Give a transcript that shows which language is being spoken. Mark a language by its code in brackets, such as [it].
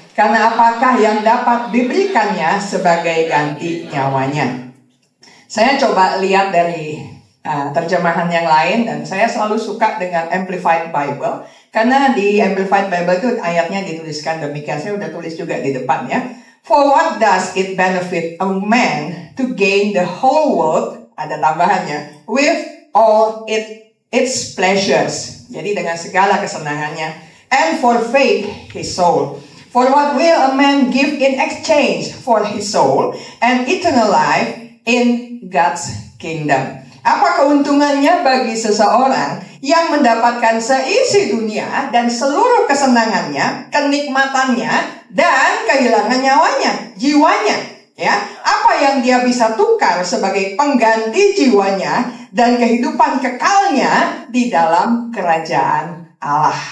[id] Karena apakah yang dapat diberikannya sebagai ganti nyawanya? Saya coba lihat dari terjemahan yang lain, dan saya selalu suka dengan Amplified Bible. Karena di Amplified Bible itu ayatnya dituliskan demikian. Saya udah tulis juga di depan, ya. [en] For what does it benefit a man to gain the whole world? [id] Ada tambahannya. [en] With all its pleasures. [id] Jadi dengan segala kesenangannya. [en] And forfeit his soul. For what will a man give in exchange for his soul and eternal life in God's kingdom? [id] Apa keuntungannya bagi seseorang yang mendapatkan seisi dunia dan seluruh kesenangannya, kenikmatannya, dan kehilangan nyawanya, jiwanya? Ya, apa yang dia bisa tukar sebagai pengganti jiwanya dan kehidupan kekalnya di dalam kerajaan Allah?